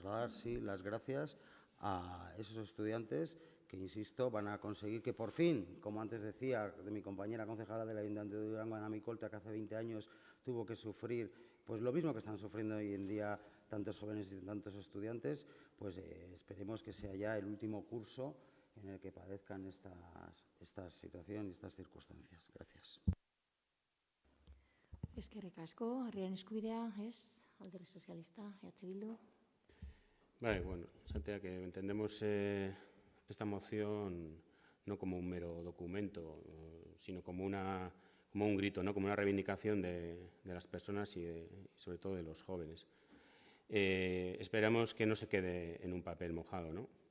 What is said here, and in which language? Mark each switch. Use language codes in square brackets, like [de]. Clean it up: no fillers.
[es] sí, las gracias a esos estudiantes que, insisto, van a conseguir que por fin, como antes decía de mi compañera concejala del Ayuntamiento de Durango, Ana Micolta, que hace 20 años tuvo que sufrir pues lo mismo que están sufriendo hoy en día tantos jóvenes y tantos estudiantes, pues esperemos que sea ya el último curso en el que padezcan esta situación y estas circunstancias. Gracias. [eu] Eskerrik asko, herriaren eskubidea, ez? Alderdi Sozialista, Bildu. [es] Vale, bueno, Santiago, que entendemos esta moción no como un mero documento, sino como un grito, ¿no? Como una reivindicación de las personas y sobre todo de los jóvenes. Esperamos que no se quede en un papel mojado, ¿no?